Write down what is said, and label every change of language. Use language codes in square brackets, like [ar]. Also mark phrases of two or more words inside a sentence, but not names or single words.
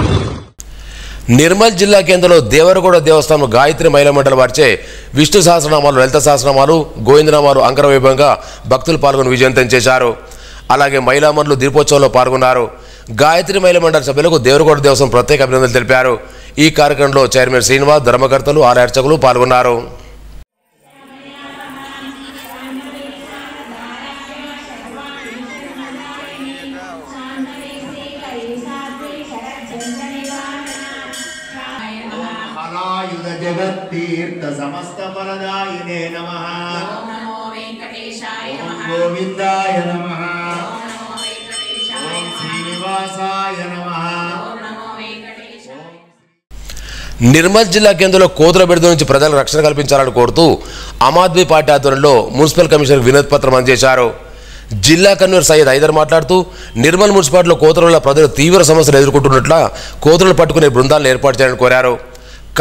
[te] నిర్మల్ జిల్లా కేంద్రంలో దేవరగౌడ దేవస్థానం గాయత్రి మహిళా మండలి వారిచే విష్ణు సహస్రనామాలు, లలిత సహస్రనామాలు, గోవిందనామాలు అంగరవైభవంగా భక్తులు పాల్గొని విజయవంతం చేశారు. అలాగే మహిళా మండలు దీపోత్సవంలో పాల్గొన్నారు. గాయత్రి మహిళా మండలి సభ్యులకు దేవరగౌడ దేవస్థానం ప్రత్యేక అభినందనలు తెలిపారు. ఈ కార్యక్రమంలో చైర్మన్ శ్రీనివాస్, ధర్మకర్తలు, ఆలయ అర్చకులు పాల్గొన్నారు. [sa] जगत्तीर्थ समस्त फलदायिने नमः. ओम नमो वेंकटेशाय नमः. गोविंदाय नमः. ओम श्रीनिवासाय नमः. ओम नमो वेंकटेशाय. [te] నిర్మల్ జిల్లా కేంద్రంలో కోతుల బెడద నుంచి ప్రజలకు రక్షణ కల్పించాలని కోరుతూ ఆమ్ ఆద్మీ పార్టీ ఆధ్వర్యంలో మున్సిపల్ కమిషనర్ వినతి పత్రం అందజేశారు. జిల్లా కన్వీనర్ సయ్యద్ హైదర్ మాట్లాడుతూ నిర్మల్ మున్సిపాలిటీలో కోతుల వల్ల ప్రజలు తీవ్ర సమస్యలు ఎదుర్కొంటున్నట్ల కోతులను పట్టుకునే బృందాలను ఏర్పాటు చేయాలని కోరారు.